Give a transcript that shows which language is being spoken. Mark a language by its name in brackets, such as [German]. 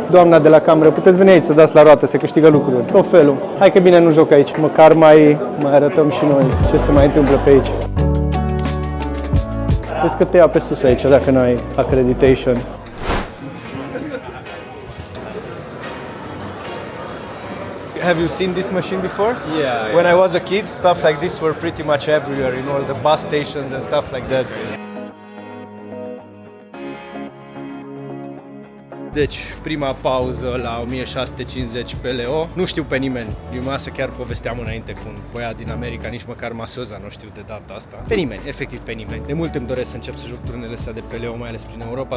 [Romanian] Doamna de la cameră, puteți veni aici să dați la roată, se câștigă lucruri, tot felul. Hai că bine nu joc aici, măcar mai arătăm și noi ce se mai întâmplă pe aici. Vezi că te ia pe sus aici, dacă nu ai accreditation. [English] Have you seen this machine before? Yeah. When I was a kid, stuff like this were pretty much everywhere, you know, the bus stations and stuff like that. [Romanian] Deci, prima pauză la 1650 pe leo. Nu știu pe nimeni. Eu masă chiar povesteam înainte cu un băiat din America, nici măcar masoza nu știu de data asta. Pe nimeni, efectiv pe nimeni. De mult îmi doresc să încep să joc turnele astea de pe leo, mai ales prin Europa.